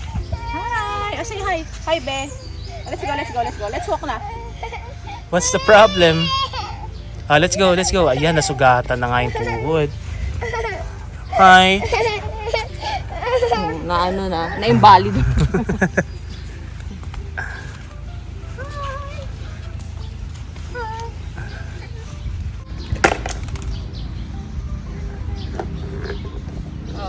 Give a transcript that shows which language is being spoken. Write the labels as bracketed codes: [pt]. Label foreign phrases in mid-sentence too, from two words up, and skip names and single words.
[en] Hi! Oh, say hi. Hi, Be. Let's go, let's go, let's go. Let's walk na. What's the problem? Let's go, let's go. [tl] Ayan, nasugatan na nga yung tuhod. [en] Hi. [tl] Na ano na, na-invalid. Oh.